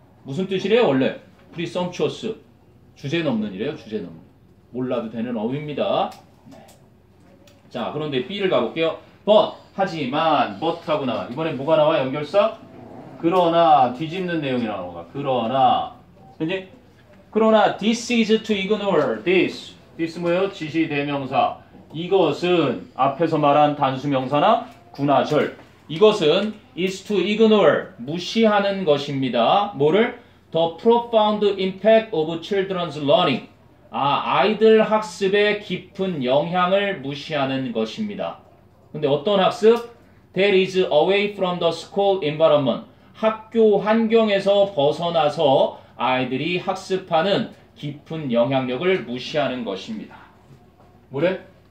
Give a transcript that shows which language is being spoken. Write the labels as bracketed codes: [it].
[ko] 무슨 뜻이래요 원래? presumptuous. 주제 넘는 이래요. 주제 넘는. 몰라도 되는 어휘입니다. 네. 자, 그런데 B를 가볼게요. but, 하지만, but하고 나와. 이번에 뭐가 나와? 연결사? 그러나, 뒤집는 내용이 나오는 거야. 그러나, 그지? 그러나, [en] this is to ignore. [ko] this 뭐예요? 지시대명사. 이것은 앞에서 말한 단수명사나 구나절. 이것은 [en] is to ignore. [ko] 무시하는 것입니다. 뭐를? [en] The profound impact of children's learning. [ko] 아이들 학습에 깊은 영향을 무시하는 것입니다. 근데 어떤 학습? [en] That is away from the school environment. [ko] 학교 환경에서 벗어나서 아이들이 학습하는 깊은 영향력을 무시하는 것입니다. 뭐래?